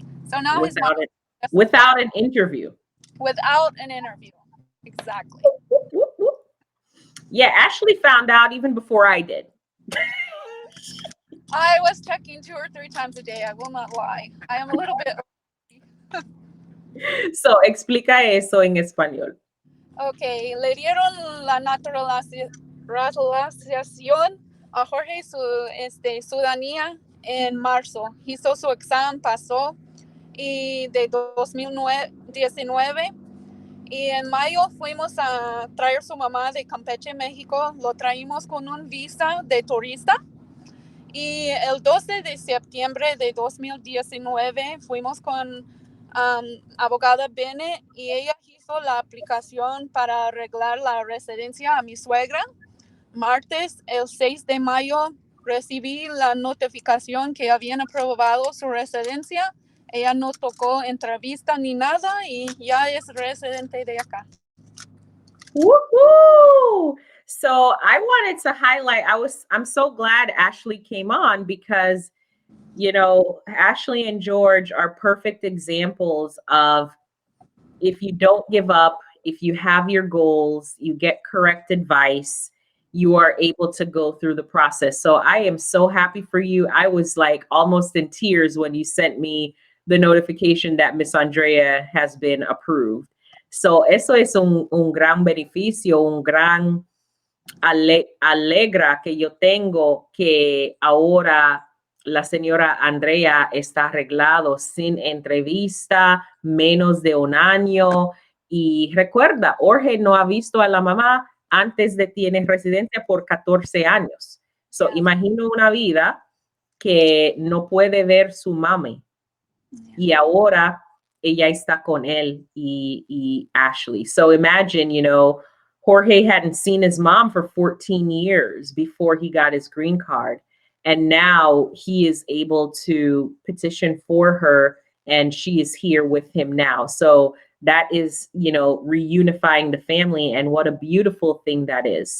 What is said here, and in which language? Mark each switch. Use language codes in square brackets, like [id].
[en] So now without an interview. Without an interview. Exactly. Yeah, Ashley found out even before I did. I was checking 2 or 3 times a day. I will not lie. I am a little bit. [es] So, explica eso en español. Okay, le dieron la naturalización a Jorge su ciudadanía en marzo. Hizo su examen, pasó, y de 2019. Y en mayo fuimos a traer su mamá de Campeche, México. Lo traímos con un visa de turista. Y el 12 de septiembre de 2019 fuimos con abogada Bene y ella hizo la aplicación para arreglar la residencia a mi suegra. Martes, el 6 de mayo, recibí la notificación que habían aprobado su residencia. Ella no tocó entrevista ni nada y ya es residente de acá. Woohoo! [en] So I wanted to highlight, I'm so glad Ashley came on because, Ashley and George are perfect examples of if you don't give up, if you have your goals, you get correct advice, you are able to go through the process. So I am so happy for you. I was like almost in tears when you sent me the notification that Miss Andrea has been approved. [es] So eso es un gran beneficio, un gran alegra que yo tengo que ahora la señora Andrea está arreglado sin entrevista, menos de un año. Y recuerda, Jorge no ha visto a la mamá antes de tener residencia por 14 años. So, imagino una vida que no puede ver su mami. Y ahora ella está con él y Ashley. [en] So imagine, Jorge hadn't seen his mom for 14 years before he got his green card. And now he is able to petition for her and she is here with him now. So that is, reunifying the family and what a beautiful thing that is.